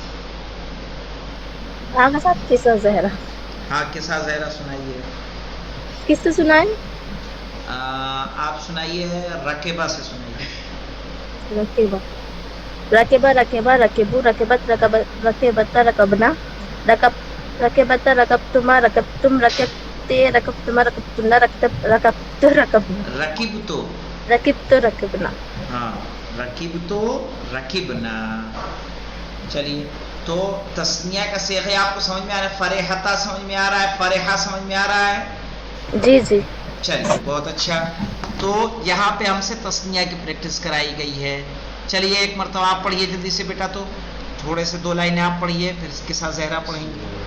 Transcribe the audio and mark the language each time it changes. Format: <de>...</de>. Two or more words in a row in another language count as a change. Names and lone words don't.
<ur>ہاں کے ساتھ قصہ زہرا. ہاں قصہ زہرا سنائیے. کس سے سنائیں؟ آپ سنائیے رکبہ سے سنائیے.</ur> <ar>رکبہ، رکبہ، رکبہ، رکبو، رکبت، رکبت، رکبنا، رکبت، رکبتما، رکبتم، رکبتے، رکبتما، رکبتنا، رکبت، رکبنا. رکبت، رکبنا. ہاں رکبتو رکبنا.</ar> <ur>چلیے تو تثنیہ کا صیغہ آپ کو سمجھ میں آ رہا ہے؟ فرحتا سمجھ میں آ رہا ہے؟ فرحہ سمجھ میں آ رہا ہے؟ جی جی. چلیے بہت اچھا. تو یہاں پہ ہم سے تثنیہ کی پریکٹس کرائی گئی ہے. چلیے ایک مرتبہ آپ پڑھیے جلدی سے بیٹا. تو تھوڑے سے 2 لائنیں آپ پڑھیے پھر قصہ زہرا پڑھیں گے.</ur>